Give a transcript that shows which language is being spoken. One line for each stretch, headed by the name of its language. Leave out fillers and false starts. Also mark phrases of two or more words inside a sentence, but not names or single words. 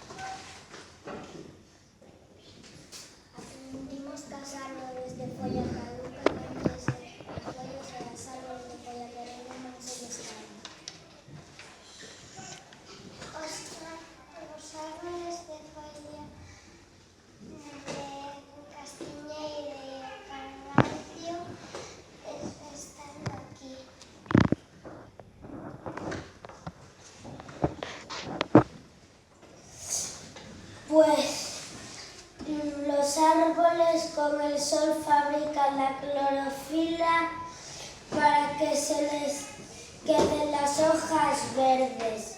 Galician: Aprendimos que as árbores de folla caduca cambies as follas e as árbores de folla perenne non se descaen. Os árbores de folla de Castiñeira e Carrancio están aquí.
Spanish: Pues los árboles con el sol fabrican la clorofila para que se les queden las hojas verdes.